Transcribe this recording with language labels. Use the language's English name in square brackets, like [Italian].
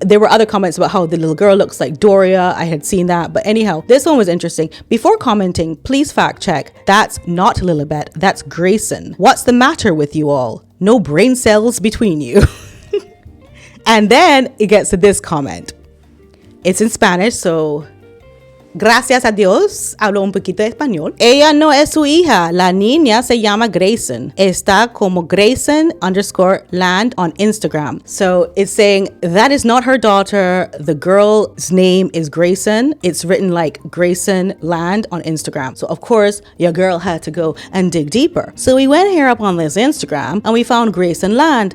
[English] There were other comments about how the little girl looks like Doria. I had seen that, but anyhow, this one was interesting. Before commenting, please fact check. That's not Lilibet, that's Grayson. What's the matter with you all? No brain cells between you. And then it gets to this comment. It's in Spanish, so [Spanish] gracias a Dios, hablo un poquito de español. Ella no es su hija. La niña se llama Grayson. Está como Grayson_land on Instagram. [English] So it's saying that is not her daughter. The girl's name is Grayson. It's written like Grayson Land on Instagram. So of course, your girl had to go and dig deeper. So we went here up on this Instagram and we found Grayson Land.